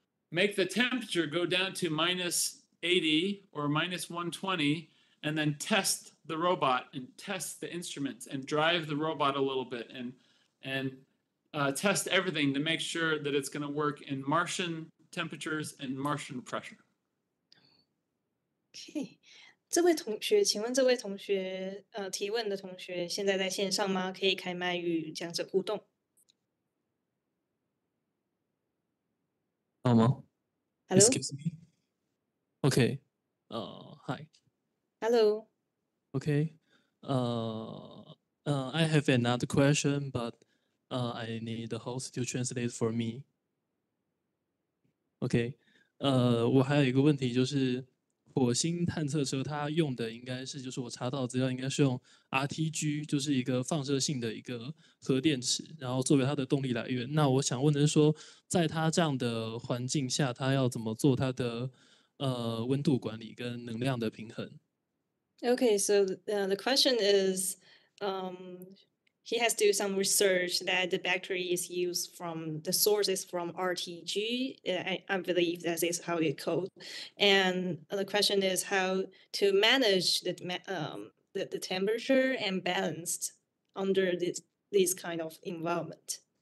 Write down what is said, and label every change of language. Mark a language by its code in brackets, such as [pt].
[en] make the temperature go down to minus 80 or minus 120, and then test the robot and test the instruments and drive the robot a little bit and test everything to make sure that it's going to work in Martian temperatures and Martian pressure. [zh] OK， 这位同学，请问这位同学提问的同学现在在线上吗？可以开麦与讲者互动。好吗 [en] Hello. Excuse me. Okay. Hi. Hello. Okay. I have another question, but I need the host to translate for me. Okay. [zh] 我还有一个问题，就是火星探测车它用的应该是，就是我查到资料应该是用 RTG， 就是一个放射性的一个核电池，然后作为它的动力来源。那我想问的是说，在它这样的环境下，它要怎么做它的温度管理跟能量的平衡？ [en] Okay, so the question is, he has to do some research that the battery is used from the sources from RTG. I believe that is how it's called. And the question is how to manage the temperature and balanced under this kind of environment.